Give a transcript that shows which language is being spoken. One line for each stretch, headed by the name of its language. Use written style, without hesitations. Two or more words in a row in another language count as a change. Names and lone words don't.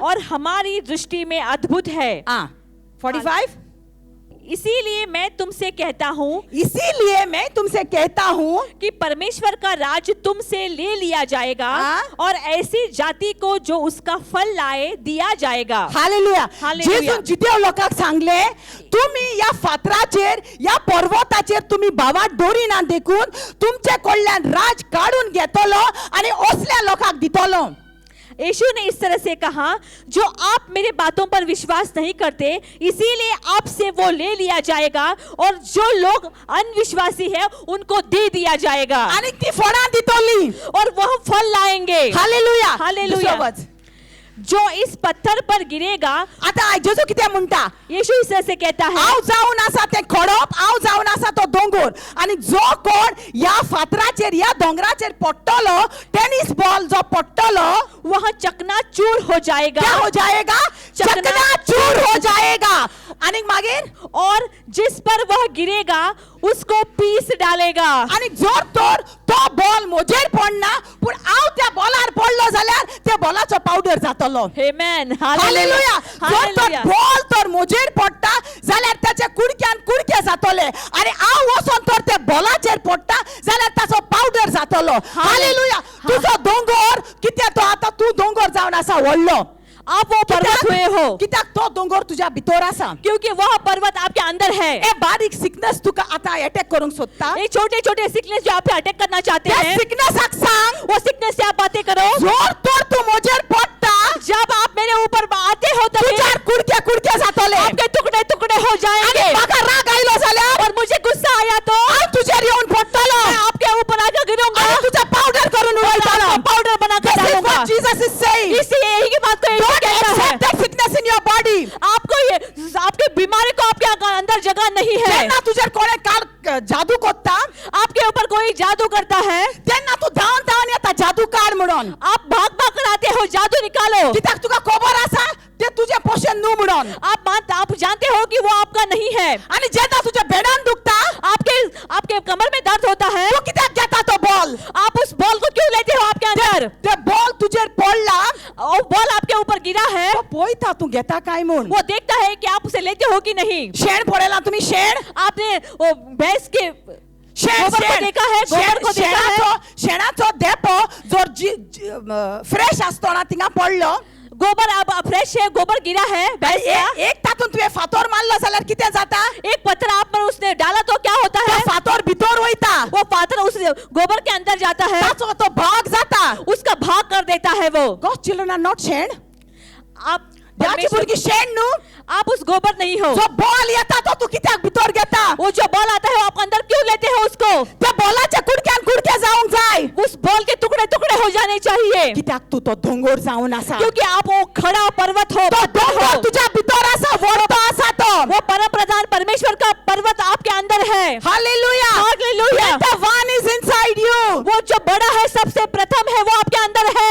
Hindi: और हमारी दृष्टि में अद्भुत है। 45. इसीलिए मैं तुमसे कहता हूँ इसीलिए मैं तुमसे कहता हूँ कि परमेश्वर का राज तुमसे ले लिया जाएगा, हाँ। और ऐसी जाति को जो उसका फल लाए दिया जाएगा। हालेलुया. हालेलुया.
Konkani: जेजून जिदेव लोकांक सांगले, तुम्ही या फातराचेर या पर्वताचेर तुम्ही भावात दोरी ना देखून तुमचे कडल्यान राज काढून घेतलो आणि असल्या लोकांक दितलो.
Hindi: यीशु ने इस तरह से कहा, जो आप मेरे बातों पर विश्वास नहीं करते, इसीलिए आपसे वो ले लिया जाएगा, और जो लोग अनविश्वासी है उनको दे दिया जाएगा,
Konkani: आणि ती फळां दितली.
Hindi: और वह फल लाएंगे। हालेलुया. हालेलुया.
Konkani: दुसरो वच.
Hindi: जो इस पत्थर पर गिरेगा,
Konkani: आता जेजू कितें म्हणटा?
Hindi: यीशु इस तरह से कहता है,
Konkani: हांव जावन आसा ते खडप, हांव जावन आसा तो दोंगर, आणि जो कोण या फातराचेर या दोंगराचेर पडटलो, टेनिस बॉल जो पडटलो,
Hindi: वह चकनाचूर हो जाएगा। क्या हो जाएगा? चकनाचूर हो जाएगा.
Konkani: आणि मागीर
Hindi: और जिस पर वह गिरेगा उसको पीस डालेगा।
Konkani: आणि जोर तोर तो बॉल मोजेर पडना, पूण हांव त्या बॉलार पडलो जाल्यार त्या बॉलाचो पावडर जातलो. आमेन। हालेलुया. जोर तोर हालेलुया। बॉल तोर मोजेर पडटा जाल्यार त्याचे कुडक्यान कुडके जातले, आणि हांव वचोन तोर त्या बॉलाचेर पडटा जाल्यार ताचो पावडर जातलो. हालेलुया. तुजो दोंगर कितें तो आता तू दोंगर जावन आसा व्हडलो.
Hindi: आप वो पर्वत हुए हो,
Konkani: कित्याक तो दोंगर तुझ्या भितर आसा.
Hindi: क्योंकि वह पर्वत आपके अंदर है.
Konkani: ए बारीक सिकनेस तुका आता अटॅक करूंक सोदता.
Hindi: ये छोटे छोटे सिकनेस जो आप पे अटैक करना चाहते
Konkani: त्या
Hindi: हैं,
Konkani: सिकनेसाक सांग,
Hindi: वो सिकनेस से आप बातें करो.
Konkani: जोर तोर तू म्हजेर पडटा,
Hindi: जब आप मेरे ऊपर आते हो तभी
Konkani: तुझ्यार कुडके कुडके जातले.
Hindi: आपके टुकड़े टुकड़े हो
Konkani: आणि
Hindi: जाएंगे.
Konkani: म्हाका राग आयलो जाल्यार
Hindi: और मुझे गुस्सा आया तो
Konkani: हांव तुझ्यार येऊन पडटलो
Hindi: मैं आपके ऊपर आकर गिरूंगा,
Konkani: आणि तुझा पावडर करून उडयतलो.
Hindi: पाउडर बना कर
English: This is
Hindi: डालूंगा.
English: what Jesus is saying.
Hindi: इसलिए यही की बात को यीशु
English: Don't
Hindi: कहता है,
English: accept that sickness in your body.
Hindi: आपको ये आपकी बीमारी को आपके अंदर जगह नहीं है.
Konkani: जेन्ना तुझ्यार कोणे काळ जादू कोत्ता,
Hindi: आपके ऊपर कोई जादू करता है,
Konkani: तेन्ना तू धांवन धांवन येता जादू काढ म्हणून.
Hindi: आप भाग भाग कर आते हो जादू निकालो.
Konkani: कित्याक तुका खबर आसा ते तुझे पोषण न्हू म्हणून.
Hindi: आप जानते हो कि वो आपका नहीं है.
Konkani: आणि जेन्ना तुझ्या बेडान दुखता,
Hindi: आपके कमर में दर्द होता है,
Konkani: तू कित्याक घेता तो बॉल.
Hindi: आप उस बॉल को क्यों लेते हो आपके अंदर?
Konkani: ते बॉल तुझेर पडला,
Hindi: वो बॉल आपके ऊपर गिरा है,
Konkani: तो पळयता तू घेता काय म्हूण.
Hindi: वो देखता है कि आप उसे लेते हो कि नहीं.
Konkani: शेण पळयला तुम्ही शेण.
Hindi: आपने वो भैंस के शेण गोबर को देखा है, गोबर को देखा है.
Konkani: शेणाचो देपो जर फ्रेश आसतो ना थिंगा पडलो,
Hindi: गोबर अब फ्रेश है, गोबर गिरा है भैंस का.
Konkani: एक तातून तुवें फातोर मारलो जाल्यार कितें जाता.
Hindi: एक पत्थर आप पर उसने डाला तो क्या होता तो है?
Konkani: फातोर भितर वयता,
Hindi: वो पात्र उस गोबर के अंदर जाता है,
Konkani: ताचो तो भाग जाता.
Hindi: उसका भाग कर देता है वो.
English: God's children are not शेण.
Hindi: आप
Konkani: देवाची भुरगीं शेण न्हू.
Hindi: आप उस गोबर नहीं हो.
Konkani: जो बॉल येता तो तू कित्याक भितर घेता.
Hindi: वो जो बॉल आता है आप अंदर क्यों लेते हो उसको?
Konkani: त्या बॉलाच्या कुडक्यान कुडके जावंक जाय.
Hindi: उस बॉल के टुकड़े टुकड़े हो जाने चाहिए,
Konkani: कित्याक तू तो दोंगर जावन आसा.
Hindi: क्योंकि आप वो खड़ा पर्वत हो,
Konkani: तो
Hindi: पत्थर
Konkani: दोंगर
Hindi: हो.
Konkani: तुझ्या भितर आसा, वडतो आसा तो.
Hindi: वो परम प्रधान परमेश्वर का पर्वत आपके अंदर है. हालेलुया. हालेलुया.
English: The one is inside you.
Hindi: वो जो बड़ा है, सबसे प्रथम है, वो आपके अंदर है.